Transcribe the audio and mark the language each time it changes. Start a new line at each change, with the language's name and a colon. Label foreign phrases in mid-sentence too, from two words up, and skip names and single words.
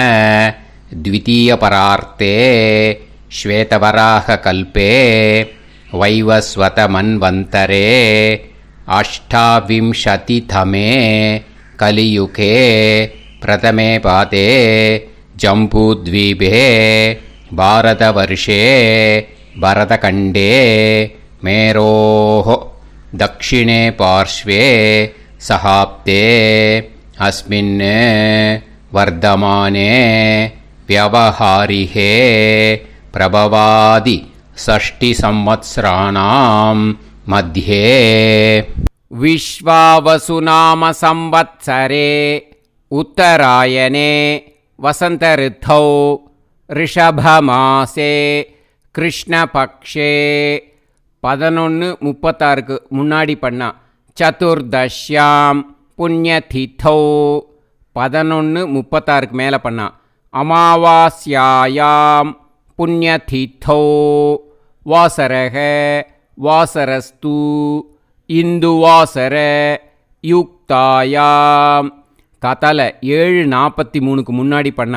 Sanskrit: द्वितीयपरार्धे श्वेतवराह कल्पे वैवस्वत मन्वन्तरे अष्टाविंशतितमे कलियुगे प्रथमे पादे जम्बूद्वीपे भारतवर्षे भरतखण्डे मेरोः दक्षिणे पार्श्वे सहाप्ते अस्मिन् वर्धमाने व्यवहारिहे प्रभवादि 6 संवत्सराणां मध्ये विश्वावसुनाम संवत्सरे उत्तरायणे वसंत ऋतौ ऋषभमासे कृष्णपक्षे 11:36
Tamil: முன்னாடி பண்ணா.
Sanskrit: चतुर्दश्यां पुण्यतिथौ 11:36
Tamil: மேலே பண்ணா.
Sanskrit: अमावास्यायां पुण्यतिथौ वासरक वासरस्तु इन्दुवासर युक्तायां कतल 7:43
Tamil: முன்னாடி பண்ணா.